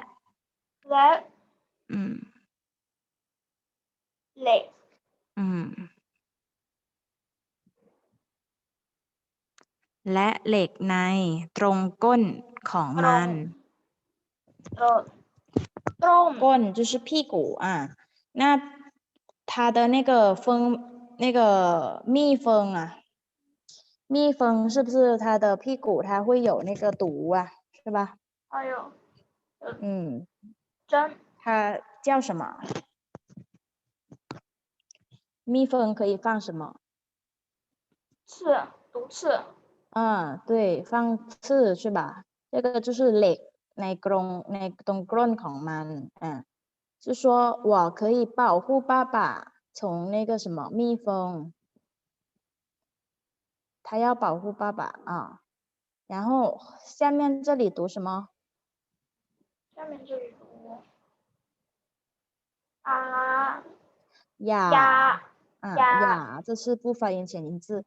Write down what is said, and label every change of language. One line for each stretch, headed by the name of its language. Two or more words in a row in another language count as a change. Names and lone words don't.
Thai: เหล็ก และเหล็กในตรงก้นของมันก้น
Chinese: 就是屁股那它的那个那个蜜蜂蜜蜂是不是它的屁股它会有那个毒是吧？还有针，它叫什么？蜜蜂可以放什么？毒刺。对，放刺是吧？这个就是
Thai: เหล็กในตรงก้นของมัน
Chinese: 是说我可以保护爸爸从那个什么蜜蜂，他要保护爸爸然后下面这里读什么？下面这里读呀，这是不发音前音字。